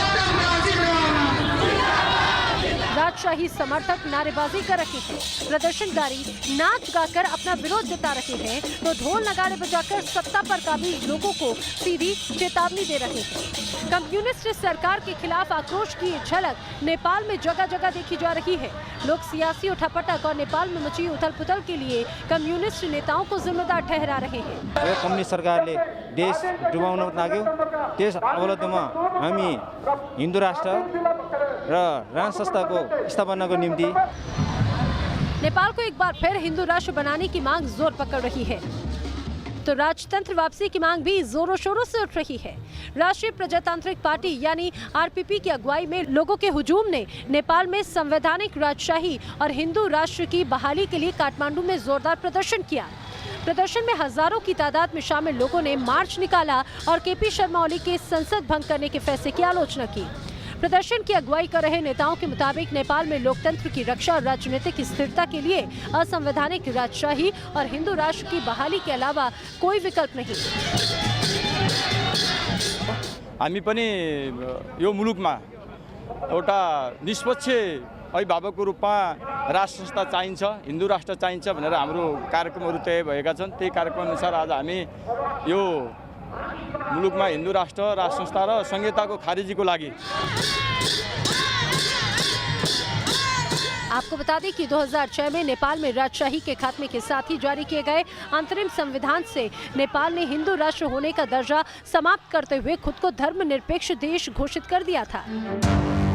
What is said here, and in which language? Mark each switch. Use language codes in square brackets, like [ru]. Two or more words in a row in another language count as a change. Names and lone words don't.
[hi] राजशाही समर्थक नारेबाजी कर रहे हैं, प्रदर्शनकारी नाच गाकर अपना विरोध जता रहे हैं, तो ढोल नगाड़े बजाकर सत्ता पर काबिज लोगों को सीधी चेतावनी दे रहे हैं। कम्युनिस्ट सरकार के खिलाफ आक्रोश की झलक नेपाल में जगह जगह देखी जा रही है। लोग सियासी उठापटक और नेपाल में मची उथल पुथल के लिए कम्युनिस्ट नेताओं को जिम्मेदार ठहरा रहे हैं। [ne] कम्युनिस्ट सरकारले देश डुबाउन लाग्यो, त्यस अवरोधमा हामी हिन्दू राष्ट्र र राष्ट्र संस्थाको स्थापनाको निम्ति [hi] नेपाल को एक बार फिर हिंदू राष्ट्र बनाने की मांग जोर पकड़ रही है, तो राजतंत्र वापसी की मांग भी जोरों शोरों से उठ रही है। राष्ट्रीय प्रजातांत्रिक पार्टी यानी आरपीपी की अगुवाई में लोगों के हुजूम ने नेपाल में संवैधानिक राजशाही और हिंदू राष्ट्र की बहाली के लिए काठमांडू में जोरदार प्रदर्शन किया। प्रदर्शन में हजारों की तादाद में शामिल लोगों ने मार्च निकाला और केपी शर्मा ओली के संसद भंग करने के फैसले की आलोचना की। प्रदर्शन की अगुवाई कर रहे नेताओं के मुताबिक नेपाल में लोकतंत्र की रक्षा और राजनीतिक स्थिरता के लिए असंवैधानिक राजशाही और हिंदू राष्ट्र की बहाली के अलावा कोई विकल्प नहीं। [ne] हामी पनि यो मुलुकमा एउटा निष्पक्ष अभिभावकको रूपमा राष्ट्र संस्था चाहिन्छ, हिन्दू राष्ट्र चाहिन्छ भनेर हाम्रो कार्यक्रमहरू तय भएका छन्। त्यही कार्यक्रम अनुसार आज हामी यो मुलुकमा हिन्दू राष्ट्र संस्था र संहिताको खारिजीको लागि। [hi] आपको बता दें कि 2006 में नेपाल में राजशाही के खात्मे के साथ ही जारी किए गए अंतरिम संविधान से नेपाल ने हिंदू राष्ट्र होने का दर्जा समाप्त करते हुए खुद को धर्मनिरपेक्ष देश घोषित कर दिया था।